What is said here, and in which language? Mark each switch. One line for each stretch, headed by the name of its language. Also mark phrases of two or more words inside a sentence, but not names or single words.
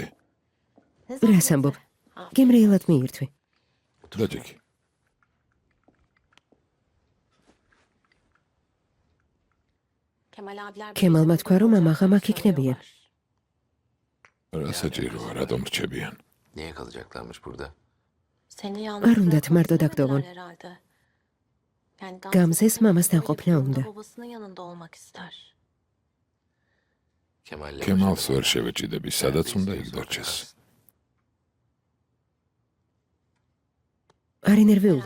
Georgian: რას ამბობ? გემრიელად მიირთვი. დაჯექი. ქემალმა თქვა, რომ ამაღამ აქ იქნებიან. რა საჭიროა, რატომ რჩებიან?
Turkish: Niye kalacaklarmış burada?
Georgian: არ უნდათ მარტო დაგდოვონ. გამზეს მამასთან ყოფნა უნდა. ქემალს ვერ შევეჭიდები, სადაც უნდა იქ დარჩეს. არ ინერვიულო.